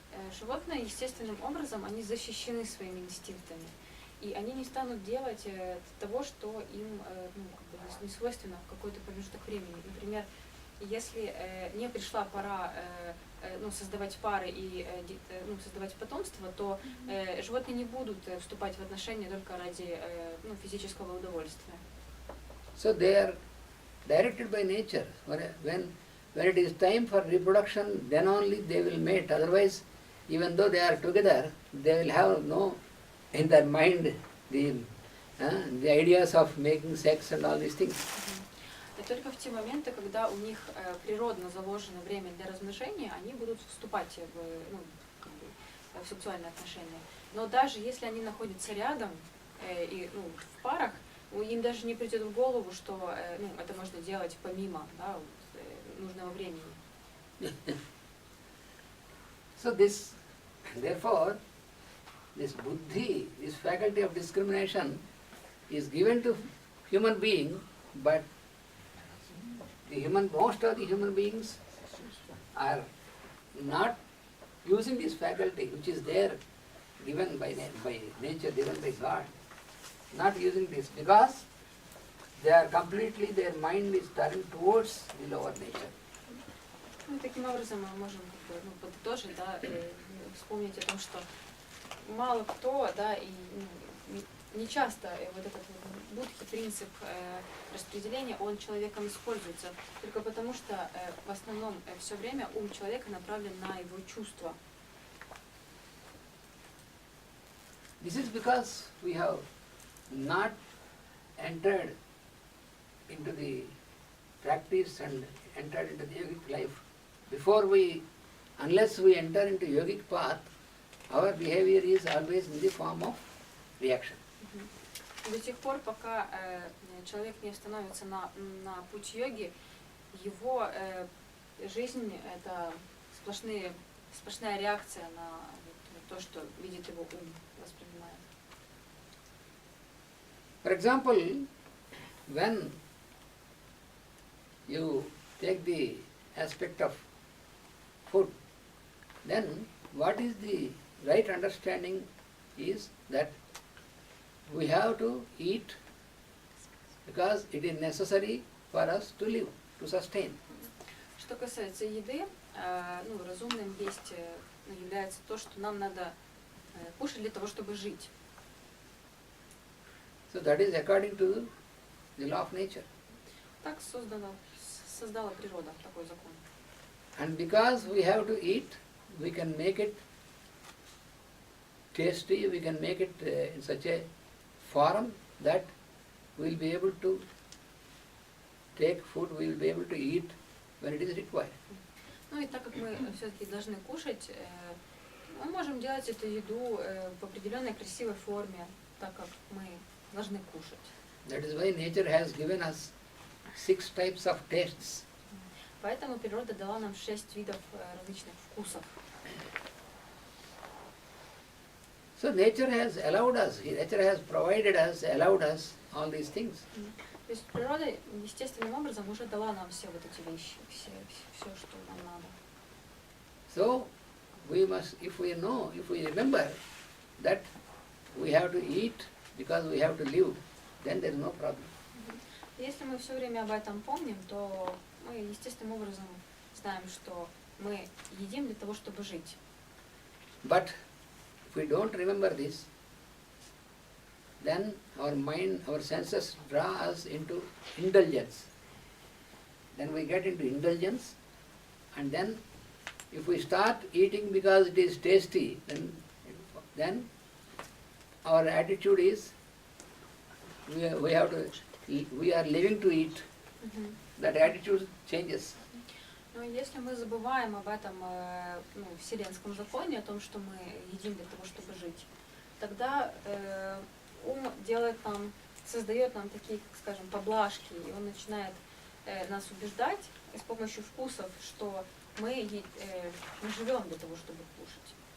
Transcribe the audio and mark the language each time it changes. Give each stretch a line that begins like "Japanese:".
Russian: Животные естественным образом, они защищены своими инстинктами, и они не станут делать того, что им не свойственно в какой-то промежуток времени. Например, если не пришла пора создавать пары и создавать потомство, то животные не будут вступать в отношения только ради физического удовольствия.
English: So they are directed by nature. When it is time for reproduction, then only they will mate. Otherwise, even though they are together, they will have no in their mind the ideas of making sex and all these things.
Russian: И только в те моменты, когда у них природно заложено время для размножения, они будут вступать в сексуальные отношения. Но даже если они находятся рядом и в парах, им даже не придет в голову, что это можно делать помимо нужного времени.
English: So therefore, this buddhi, this faculty of discrimination is given to human being, but most of the human beings are not using this faculty which is there, given by nature, given by God. Not using this because their mind is turned towards the lower nature.
Russian: Таким образом мы можем подытожить, вспомнить о том, что мало кто, и не часто вот этот будхи принцип распределения, он человеком используется, только потому что в основном все время ум человека направлен на его чувства.
English: This is because we have not entered into the practice and entered into the yogic life. Unless we enter into yogic path, our behavior is always in the form of reaction.
Russian: До тех пор, пока человек не становится на путь йоги, его жизнь — это сплошная реакция на то, что видит его ум, воспринимает.
English: For example, when you take the aspect of food, then what is the right understanding is that we have to eat because it is necessary for us to live, to sustain.
Russian: Что касается еды, разумным есть является то, что нам надо кушать для того, чтобы жить.
English: So that is according to the law of nature.
Russian: Так создала природа такой закон.
English: And because we have to eat, we can make it tasty, we can make it in such a form that we will be able to take food, we will be able to eat when it is required.
Russian: И так как мы все-таки должны кушать, мы можем делать эту еду в определенной красивой форме, так как мы должны кушать.
English: That is why nature has given us 6 types of tastes.
Russian: Поэтому природа дала нам 6 видов различных вкусов.
English: So nature has allowed us, nature has provided us, allowed us all these things.
Russian: То есть природа естественным образом уже дала нам все вот эти вещи, все, что нам надо.
English: So we must, if we remember that we have to eat because we have to live, then there is no problem.
Russian: Если мы все время об этом помним, то мы естественным образом знаем, что мы едим для того, чтобы жить.
English: But if we don't remember this, then our mind, our senses draw us into indulgence. Then we get into indulgence, and then if we start eating because it is tasty, then our attitude is we are living to eat. That attitude changes.
Russian: Но если мы забываем об этом вселенском законе, о том, что мы едим для того, чтобы жить, тогда ум создает нам такие, скажем, поблажки, и он начинает нас убеждать с помощью вкусов, что мы живем для того, чтобы кушать.